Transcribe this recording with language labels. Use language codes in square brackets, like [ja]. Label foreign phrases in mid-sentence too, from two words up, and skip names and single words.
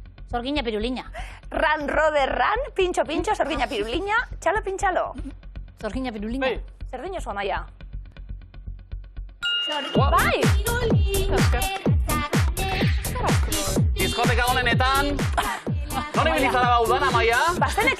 [eu] Zorgina pirulina. Ran, rode, ran, pintxo, pintxo, zorgina pirulina, txalo, pintxalo. Zorgina pirulina. Zer dino zu, Amaia? Guau. Bai! Diskoteka honenetan, non ibilizara baudan, Amaia? Basteneki,